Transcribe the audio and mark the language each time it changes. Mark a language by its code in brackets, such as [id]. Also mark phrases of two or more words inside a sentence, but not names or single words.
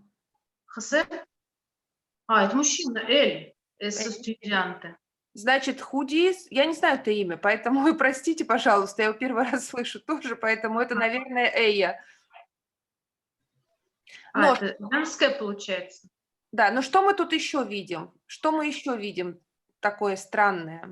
[ru] José. Это мужчина. [es] Él es Эль. estudiante. [ru] Значит, Худис, я не знаю это имя, поэтому вы простите, пожалуйста, я его первый раз слышу тоже, поэтому это, наверное, Эя. Но, Это женское получается. да, но что мы тут еще видим? Что мы еще видим такое странное?